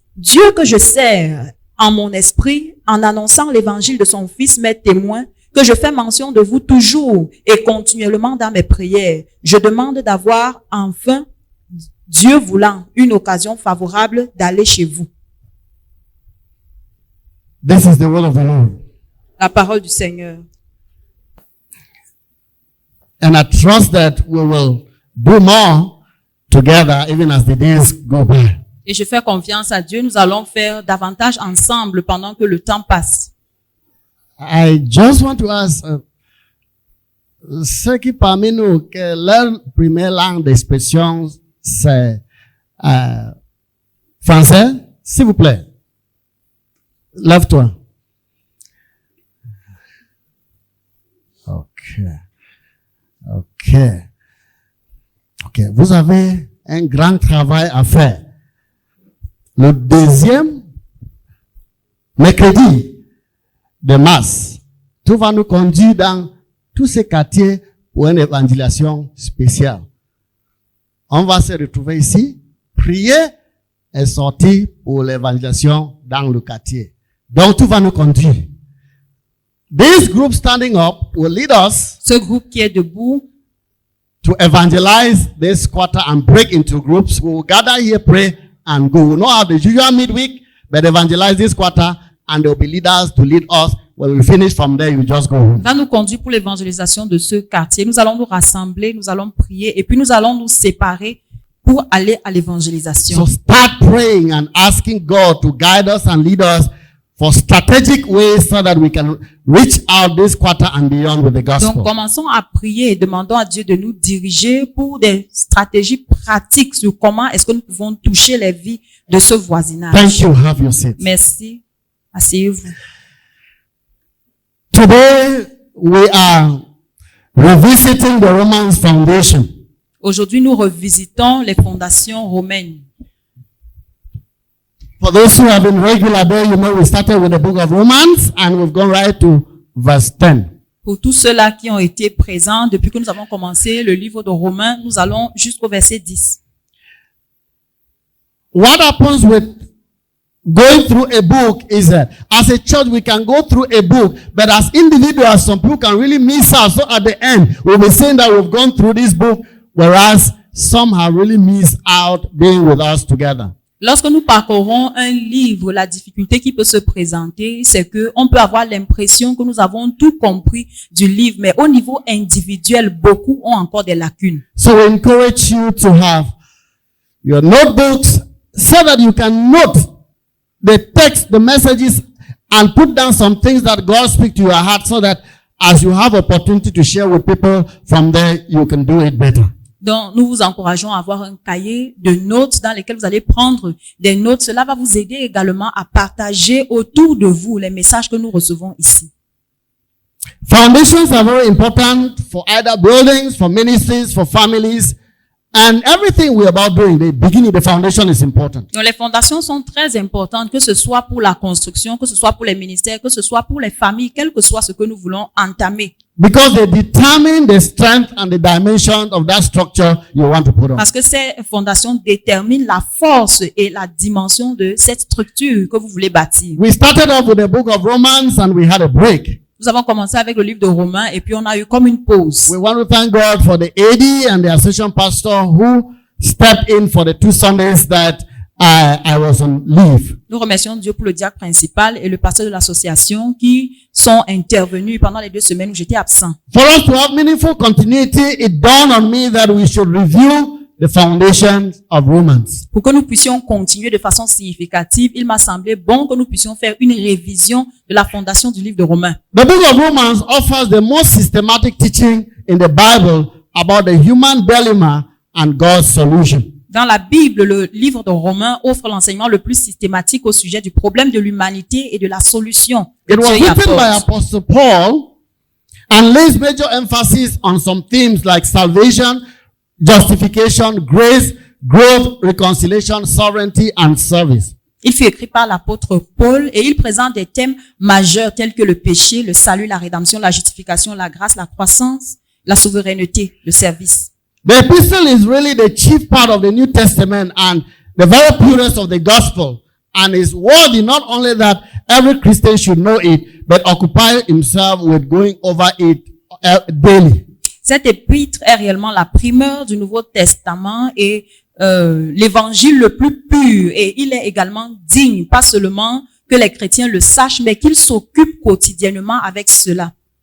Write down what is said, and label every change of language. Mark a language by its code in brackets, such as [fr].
[fr] Dieu que je sers en mon esprit, en annonçant l'évangile de son Fils, m'est témoin que je fais mention de vous toujours et continuellement dans mes prières. Je demande d'avoir enfin, Dieu voulant, une occasion favorable d'aller chez vous. [en] This is the word of the Lord. [fr] La parole du Seigneur. [en] And I trust that we will do more together even as the days go by. [fr] Et je fais confiance à Dieu, nous allons faire davantage ensemble pendant que le temps passe. [en] I just want to ask, [fr] ceux qui parmi nous, que leur première langue d'expression, c'est français, s'il vous plaît. Lève-toi. Ok. Vous avez un grand travail à faire. Le deuxième mercredi de mars, tout va nous conduire dans tous ces quartiers pour une évangélisation spéciale. On va se retrouver ici, prier et sortir pour l'évangélisation dans le quartier. Donc tout va nous conduire. [en] This group standing up will lead us [fr] Ce groupe qui est debout [en] to evangelize this quarter and break into groups. We will gather here, pray, and go. We will not have the usual midweek, but evangelize this quarter, and there will be leaders to lead us. When we finish from there, you just go home. [fr] va nous conduire pour l'évangélisation de ce quartier. Nous allons nous rassembler, nous allons prier, et puis nous allons nous séparer pour aller à l'évangélisation. [en] So start praying and asking God to guide us and lead us for strategic ways so that we can reach out this quarter and beyond with the gospel. [fr] Donc, commençons à prier et demandons à Dieu de nous diriger pour des stratégies pratiques sur comment est-ce que nous pouvons toucher les vies de ce voisinage. [en] Thank you. Have your seat. [fr] Merci. Asseyez-vous. [en] Today, we are revisiting the Romans foundation. [fr] Aujourd'hui, nous revisitons les fondations romaines. [en] For those who have been regular there, you know we started with the book of Romans and we've gone right to verse 10. [fr] Pour tous ceux-là qui ont été présents depuis que nous avons commencé le livre de Romains, nous allons jusqu'au verset 10. [en] What happens with going through a book is that as a church we can go through a book, but as individuals some people can really miss out. So at the end we'll be saying that we've gone through this book, whereas some have really missed out being with us together. [fr] Lorsque nous parcourons un livre, la difficulté qui peut se présenter, c'est que on peut avoir l'impression que nous avons tout compris du livre, mais au niveau individuel, beaucoup ont encore des lacunes. [en] So we encourage you to have your notebooks so that you can note the text, the messages, and put down some things that God speaks to your heart so that as you have opportunity to share with people, from there you can do it better. [fr] Donc, nous vous encourageons à avoir un cahier de notes dans lesquels vous allez prendre des notes. Cela va vous aider également à partager autour de vous les messages que nous recevons ici. [en] Foundations are very important for either buildings, for ministries, for families, and everything we're about doing. The beginning, the foundation is important. [fr] Donc, les fondations sont très importantes, que ce soit pour la construction, que ce soit pour les ministères, que ce soit pour les familles, quel que soit ce que nous voulons entamer. [en] Because they determine the strength and the dimension of that structure you want to put on. [fr] Parce que ces fondations déterminent la force et la dimension de cette structure que vous voulez bâtir. [en] We started off with the book of Romans and we had a break. [fr] Nous avons commencé avec le livre de Romains et puis on a eu comme une pause. [en] We want to thank God for the AD and the association pastor who stepped in for the 2 Sundays that I was on leave. [fr] Nous remercions Dieu pour le diacre principal et le pasteur de l'association qui sont intervenus pendant les 2 semaines où j'étais absent. [en] For us to have meaningful continuity, it dawned on me that we should review the foundations of Romans. [fr] Pour que nous puissions continuer de façon significative, il m'a semblé bon que nous puissions faire une révision de la fondation du livre de Romains. [en] The book of Romans offers the most systematic teaching in the Bible about the human dilemma and God's solution. [fr] Dans la Bible, le livre de Romains offre l'enseignement le plus systématique au sujet du problème de l'humanité et de la solution. [en] It was [fr] Dieu y [en] written by [fr] apporte. [en] Apostle Paul and lays major emphasis on some themes like salvation, justification, grace, growth, reconciliation, sovereignty, and service. [fr] Il fut écrit par l'apôtre Paul et il présente des thèmes majeurs tels que le péché, le salut, la rédemption, la justification, la grâce, la croissance, la souveraineté, le service. [en] The epistle is really the chief part of the New Testament and the very purest of the gospel, and is worthy not only that every Christian should know it, but occupy himself with going over it daily. [fr] Cet épître est réellement la primeur du Nouveau Testament et l'évangile le plus pur, et il est également digne, pas seulement que les chrétiens le sachent, mais qu'ils s'occupent quotidiennement avec cela.